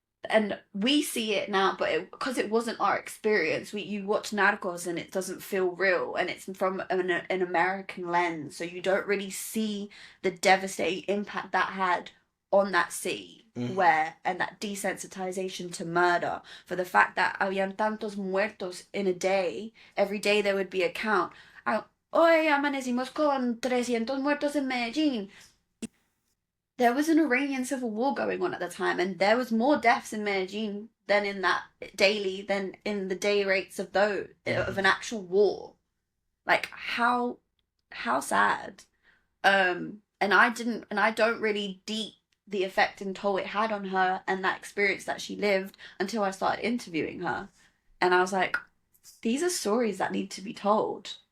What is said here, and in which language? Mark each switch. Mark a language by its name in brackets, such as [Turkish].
[English] And we see it now, but because it wasn't our experience, you watch Narcos and it doesn't feel real, and it's from an American lens, so you don't really see the devastating impact that had on that city, where and that desensitization to murder, for the fact that [Spanish] habían tantos muertos [English] in a day. Every day there would be a count. [Spanish] Hoy amanecimos con 300 muertos en Medellín. [English] There was an Iranian civil war going on at the time, and there was more deaths in Medellin than in that daily than in the day rates of those of an actual war. Like how sad. And I don't really deep the effect and toll it had on her and that experience that she lived until I started interviewing her, and I was like, these are stories that need to be told.